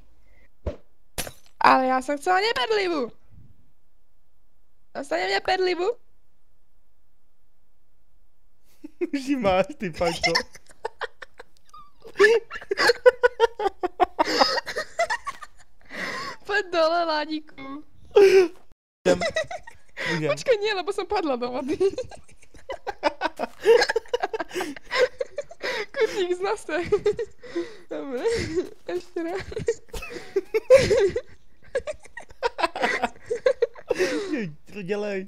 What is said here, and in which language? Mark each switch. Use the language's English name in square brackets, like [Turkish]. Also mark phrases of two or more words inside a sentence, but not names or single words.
[Czech] Ale já jsem chcela neperlivu. Dostane mě perlivu? Už ji máš, ty Panko. Pojď dole, Láďíku. [Slovak] Počkej, nie, lebo som padla do vody. [Czech] Kutník z nose. [Slovak] Dobre, ešte raz. [Czech] To dělej.